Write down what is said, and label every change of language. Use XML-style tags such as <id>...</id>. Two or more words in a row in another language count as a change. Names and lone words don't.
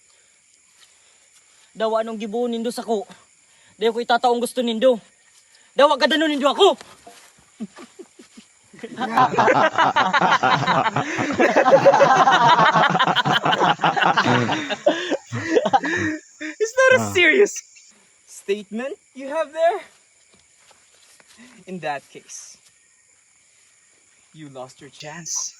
<bik>Daw anong gibuon nindo sa ko. Daw ko itataong gusto nindo. Daw wag kadanon nindo ako.</bik> <en>Is that a serious statement you have there? In that case, you lost your chance.</en>